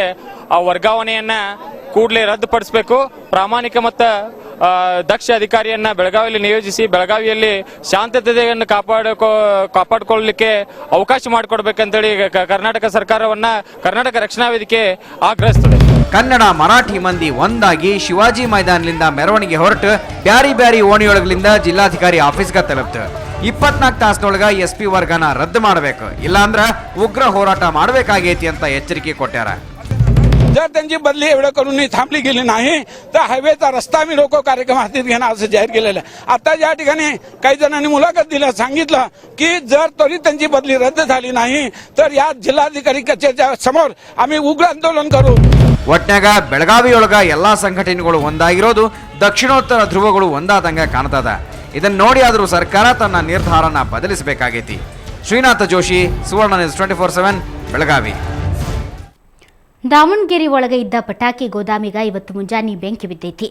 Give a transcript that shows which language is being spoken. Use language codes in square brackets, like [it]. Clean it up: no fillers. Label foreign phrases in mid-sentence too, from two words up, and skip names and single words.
[kn] ಆ ವರ್ಗಾವಣೆಯನ್ನ ಕೂಡಲೇ ರದ್ದುಪಡಿಸಬೇಕು. ಪ್ರಾಮಾಣಿಕ ಮತ್ತು ದಕ್ಷ ಅಧಿಕಾರಿಯನ್ನ ಬೆಳಗಾವಿಯಲ್ಲಿ ನಿಯೋಜಿಸಿ ಬೆಳಗಾವಿಯಲ್ಲಿ ಶಾಂತತೆಯನ್ನು ಕಾಪಾಡಿಕೊಳ್ಳಲಿಕ್ಕೆ ಅವಕಾಶ ಮಾಡಿಕೊಡ್ಬೇಕಂತೇಳಿ ಕರ್ನಾಟಕ ಸರ್ಕಾರವನ್ನ ಕರ್ನಾಟಕ ರಕ್ಷಣಾ ವೇದಿಕೆ ಆಗ್ರಹಿಸುತ್ತದೆ. ಕನ್ನಡ ಮರಾಠಿ ಮಂದಿ ಒಂದಾಗಿ ಶಿವಾಜಿ ಮೈದಾನದಿಂದ ಮೆರವಣಿಗೆ ಹೊರಟು ಬ್ಯಾರಿ ಓಣಿಯೊಳಗಲಿಂದ ಜಿಲ್ಲಾಧಿಕಾರಿ ಆಫೀಸ್ಗೆ ತಲುಪ್ತು. 24 ತಾಸಿನೊಳಗ ಎಸ್ಪಿ ವರ್ಗನ ರದ್ದು ಮಾಡಬೇಕು, ಇಲ್ಲಾಂದ್ರ ಉಗ್ರ ಹೋರಾಟ ಮಾಡಬೇಕಾಗೈತಿ ಅಂತ ಎಚ್ಚರಿಕೆ ಕೊಟ್ಟಾರ. [mr] जर त्यांची बदली एवढं करून थांबली गेली नाही तर हायवेचा रस्ता मी रोको कार्यक्रम हाती घेणार असं जाहीर केलेलं आहे. आता या ठिकाणी काही जणांनी मुलाखत दिल्या, सांगितलं की जर तरी त्यांची बदली रद्द झाली नाही तर या जिल्हाधिकारी कचेरीच्या समोर आम्ही उग्र आंदोलन करू. [kn] ಒಟ್ನಾಗ ಬೆಳಗಾವಿಯೊಳಗ ಎಲ್ಲಾ ಸಂಘಟನೆಗಳು ಒಂದಾಗಿರೋದು ದಕ್ಷಿಣೋತ್ತರ ಧ್ರುವಗಳು ಒಂದಾದಂಗ ಕಾಣ್ತದ. ಇದನ್ನ ನೋಡಿ ಆದರೂ ಸರ್ಕಾರ ತನ್ನ ನಿರ್ಧಾರನ ಬದಲಿಸಬೇಕಾಗೈತಿ. ಶ್ರೀನಾಥ ಜೋಶಿ, ಸುವರ್ಣ ನ್ಯೂಸ್ 24/7 ಬೆಳಗಾವಿ. ದಾವಣಗೆರೆ ಒಳಗೆ ಇದ್ದ ಪಟಾಕಿ ಗೋದಾಮಿಗ ಇವತ್ತು ಮುಂಜಾನೆ ಬೆಂಕಿ ಬಿದ್ದೈತಿ.